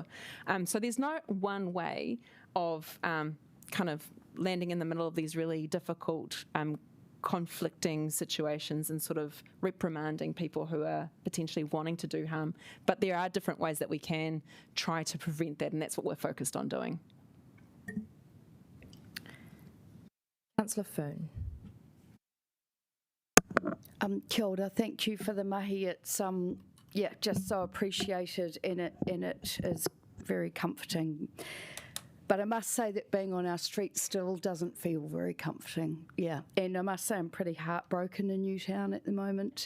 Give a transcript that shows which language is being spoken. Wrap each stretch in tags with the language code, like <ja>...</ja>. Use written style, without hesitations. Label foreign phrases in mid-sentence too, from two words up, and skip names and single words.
<en>So there's no one way of kind of landing in the middle of these really difficult conflicting situations and sort of reprimanding people who are potentially wanting to do harm. But there are different ways that we can try to prevent that, and that's what we're focused on doing. Councillor Foon.</en> <mi>Kia ora,</mi> <en>thank you for the mahi. It's just so appreciated, and it is very comforting. But I must say that being on our street still doesn't feel very comforting. Yeah, and I must say I'm pretty heartbroken in Newtown at the moment.</en>